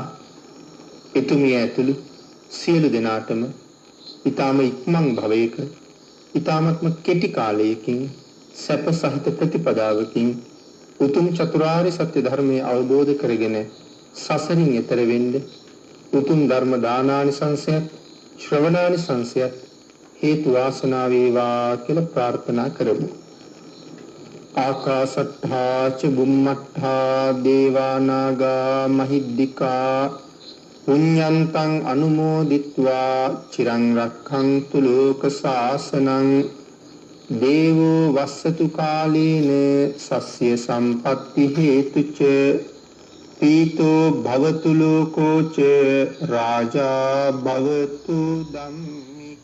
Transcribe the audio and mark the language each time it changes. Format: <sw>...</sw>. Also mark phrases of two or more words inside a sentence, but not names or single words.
<si>එතුමිය ඇතුළු සියලු දෙනාටම ඊටම ඉක්මන් භවයක ඊටමත්ම කෙටි කාලයකින් සැප සහිත ප්‍රතිපදාවකින් උතුම් චතුරාර්ය සත්‍ය ධර්මයේ අවබෝධ කරගෙන සසරින් එතර වෙන්න උතුම් ධර්ම දානානිසංසයත් ශ්‍රවණානිසංසයත් හේතු වාසනා වේවා කියලා ප්‍රාර්ථනා කරමු.</si> <pi>ආකාශට්ඨා ච බුම්මට්ඨා දේවා නාග මහිද්దికා පුඤ්ඤන්තං අනුමෝදිත්වා චිරං රක්ඛන්තු ලෝක සාසනං දේවෝ වස්සතු කාලේන සස්ය සම්පත්ති හේතුච පීතෝ භවතු ලෝකෝ ච රාජා භවතු ධම්මි</pi>